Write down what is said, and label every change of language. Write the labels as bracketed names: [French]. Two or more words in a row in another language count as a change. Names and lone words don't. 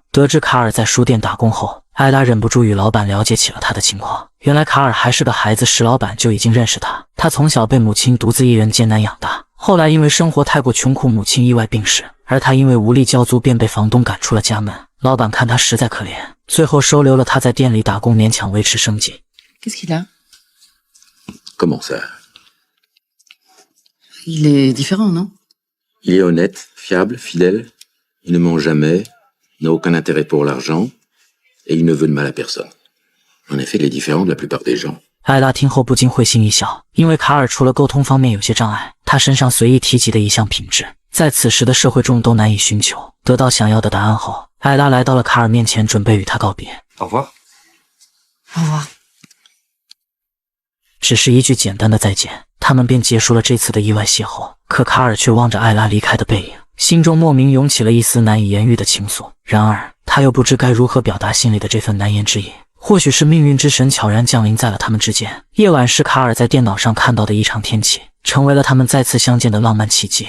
[Chinese] 得知卡尔在书店打工后，艾拉忍不住与老板了解起了他的情况。原来卡尔还是个孩子时，老板就已经认识他。他从小被母亲独自一人艰难养大，后来因为生活太过穷苦，母亲意外病逝，而他因为无力交租，便被房东赶出了家门。老板看他实在可怜，最后收留了他，在店里打工，勉强维持生计。 [French] Qu'est-ce qu'il a? Comment ça? Il est différent, non? Il est honnête, fiable, fidèle. Il ne ment jamais, n'a aucun intérêt pour l'argent, et il ne veut de mal à personne. En effet, il est différent de la plupart des gens. [Chinese] 艾拉听后不禁会心一笑，因为卡尔除了沟通方面有些障碍，他身上随意提及的一项品质，在此时的社会中都难以寻求。得到想要的答案后，艾拉来到了卡尔面前，准备与他告别。 [French] Au revoir. Au revoir. [Chinese] 只是一句简单的再见，他们便结束了这次的意外邂逅。可卡尔却望着艾拉离开的背影，心中莫名涌起了一丝难以言喻的情愫。然而他又不知该如何表达心里的这份难言之隐。或许是命运之神悄然降临在了他们之间。夜晚是卡尔在电脑上看到的异常天气，成为了他们再次相见的浪漫契机。